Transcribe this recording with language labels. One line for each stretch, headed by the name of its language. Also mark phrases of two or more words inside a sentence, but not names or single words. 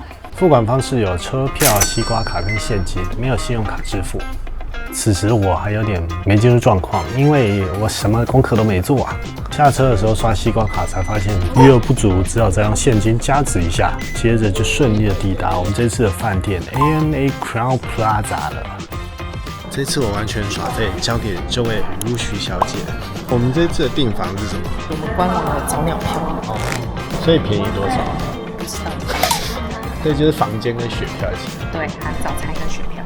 Chinese: 付款方式有車票、西瓜卡跟現金，沒有信用卡支付。此時我還有點沒進入狀況，因為我什麼功課都沒做啊。下車的時候刷西瓜卡才發現餘額不足，只好再用現金加值一下。接着就順利的抵達我們這次的飯店 ANA Crown Plaza 了。這次我完全耍廢，交給這位如許小姐。我們這次的訂房是什麼？我們官網的早鳥票。哦，所以便宜多少？不知道。這就是房間跟雪票一起。對，含早餐跟雪票。